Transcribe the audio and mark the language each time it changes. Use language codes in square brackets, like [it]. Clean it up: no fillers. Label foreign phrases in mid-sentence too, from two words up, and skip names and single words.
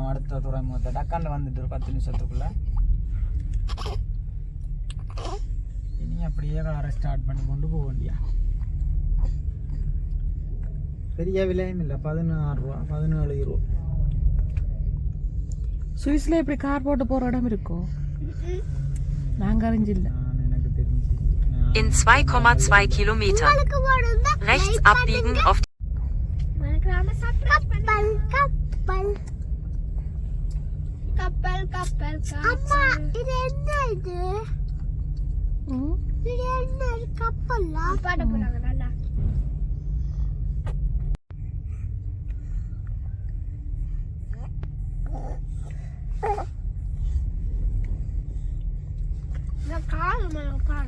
[ta] அடுத்த துறைமுகத்தை டக்காண்டில் வந்துட்டு ஒரு 10 நிமிஷத்துக்குள்ள இனி அப்படியே காரை ஸ்டார்ட் பண்ணி கொண்டு போக வேண்டியா. பெரிய விலையும் இல்லை, 16 ரூபா 17 ரூபா. சுவிஸ்ல இப்படி கார் போட்டு போற இடம் இருக்கோ? நாங்க அறிஞ்சில்ல. எனக்கு தெரிஞ்சு [de] In 2,2 Kilometern rechts abbiegen auf [ta] கப்பல் அம்மா இது என்ன இது என்ன கப்பல்லா பாட போறாங்க நல்லா. நான் கால் மேல கால்